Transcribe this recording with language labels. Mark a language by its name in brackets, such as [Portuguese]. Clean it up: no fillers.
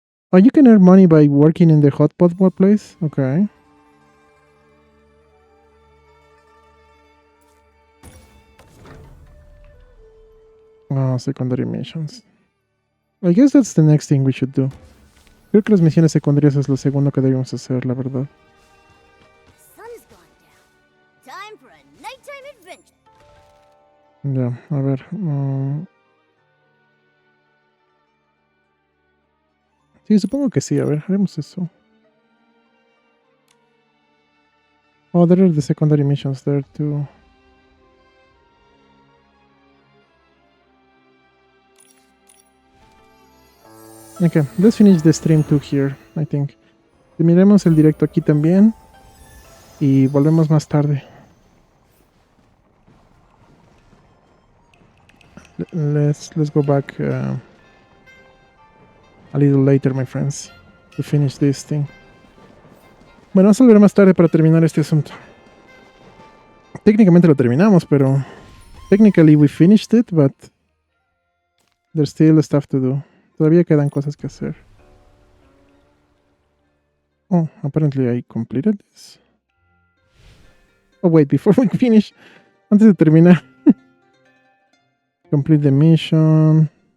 [English] Oh, you can earn money by working in the hot pot place? Okay. Oh, secondary missions. I guess that's the next thing we should do. [Spanish] Creo que las misiones secundarias es lo segundo que debemos hacer, la verdad. [English] Sun's gone down. Time for a nighttime adventure. [Spanish] Ya, a ver. Sí, supongo que sí. A ver, haremos eso. [English] Oh, there are the secondary missions there too. Okay, let's finish the stream too here, I think. [Spanish] Terminemos el directo aquí también. Y volvemos más tarde. [English] Let's go back a little later, my friends, to finish this thing. [Spanish] Bueno, vamos a volver más tarde para terminar este asunto. Técnicamente lo terminamos, pero [English] technically we finished it, but there's still stuff to do. [Spanish] Todavía quedan cosas que hacer. [English] Oh, apparently I completed this. Oh, wait, before we finish, [Spanish] antes de terminar. [English] Complete the mission.